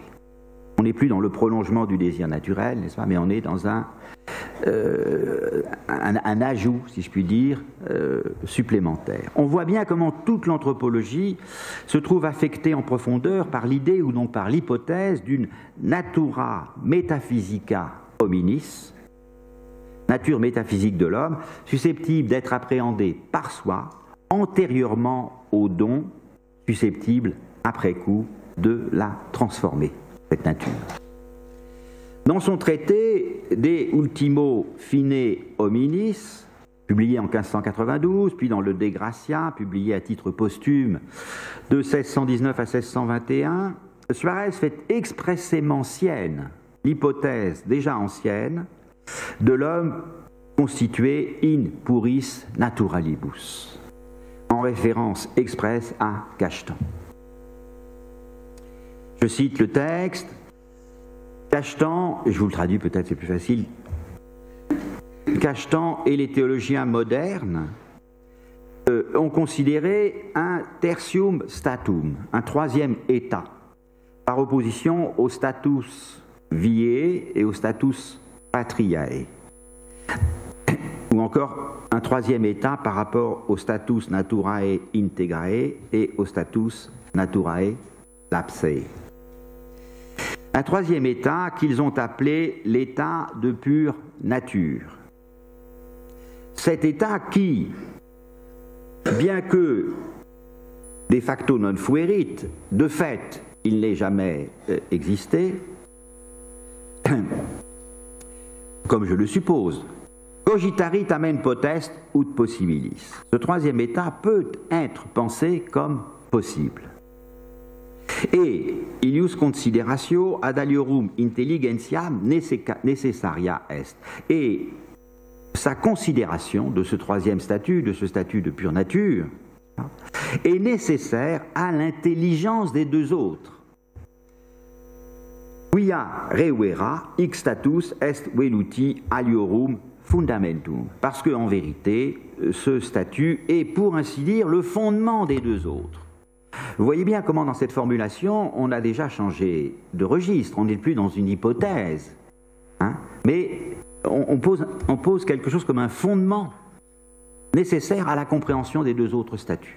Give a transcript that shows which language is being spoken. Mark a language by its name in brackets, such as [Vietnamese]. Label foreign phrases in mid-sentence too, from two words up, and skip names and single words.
[French] On n'est plus dans le prolongement du désir naturel, n'est-ce pas, mais on est dans un ajout, si je puis dire, supplémentaire. On voit bien comment toute l'anthropologie se trouve affectée en profondeur par l'idée ou non par l'hypothèse d'une [Latin] natura metaphysica hominis, [French] nature métaphysique de l'homme, susceptible d'être appréhendée par soi, antérieurement au don, susceptible, après coup, de la transformer, cette nature. Dans son traité De Ultimo Fine Hominis, publié en 1592, puis dans le De Gratia, publié à titre posthume de 1619 à 1621, Suarez fait expressément sienne l'hypothèse déjà ancienne de l'homme constitué [Latin] in puris naturalibus, [French] en référence expresse à Cajetan. Je cite le texte. Cajetan, et je vous le traduis peut-être, c'est plus facile, Cajetan et les théologiens modernes ont considéré un [Latin] tertium statum, [French] un troisième état, par opposition au [Latin] status viae [French] et au [Latin] status patriae, [French] ou encore un troisième état par rapport au [Latin] status naturae integrae [French] et au [Latin] status naturae lapsae. [French] un troisième état qu'ils ont appelé l'état de pure nature. Cet état qui, bien que [Latin] de facto non fuerit, [French] de fait, il n'ait jamais existé, comme je le suppose, [Latin] cogitarit tamen potest ut possibilis. [French] Ce troisième état peut être pensé comme possible. [Latin] Et ilius consideratio ad aliorum intelligentiam necessaria est. [French] Et sa considération de ce troisième statut, de ce statut de pure nature, est nécessaire à l'intelligence des deux autres. [Latin] Quia revera hic status est veluti aliorum fundamentum. [French] Parce qu'en vérité, ce statut est, pour ainsi dire, le fondement des deux autres. Vous voyez bien comment dans cette formulation, on a déjà changé de registre, on n'est plus dans une hypothèse, hein, mais on pose quelque chose comme un fondement nécessaire à la compréhension des deux autres statuts.